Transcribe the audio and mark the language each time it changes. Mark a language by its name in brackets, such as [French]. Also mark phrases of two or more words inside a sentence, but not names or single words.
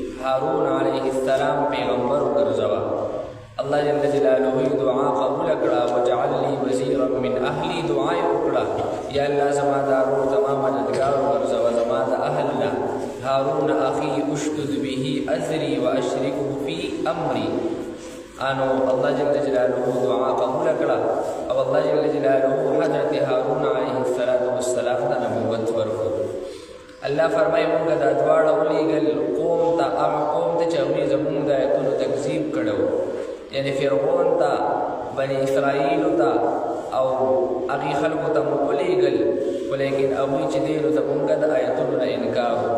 [Pashto] هارون [Arabic] علیه السلام [Pashto] پیغمبر وګرځوه. الله [Arabic] جل جلاله [Pashto] دعا قبول کړه. [Arabic] وجعل لي وزيرا من اهلي [Pashto] دعا وکړه یا الله زما د هارون زما مددگار وګرځوه زما د اهل نه. [Arabic] هارون اخي اشدد به ازري واشركه في امري. [Pashto] انو الله [Arabic] جل جلاله [Pashto] دعا قبول کړه او الله [Arabic] جل جلاله [Pashto] حضرت هارون [Arabic] علیه السلام [Pashto] ته نبوت ورکړه. الله فرمایي موږ دا دواړه ولېږل قوم ته، هغه قوم ته چې هغوی زموږ د آیتونو تکذیب کړی و، یعنې فرعون ته، بني اسرائیلو ته او هغې خلکو ته مو ولېږل، خو لیکن هغوی چې دی نو ته موږ د آیتونو نه انکار وکړو.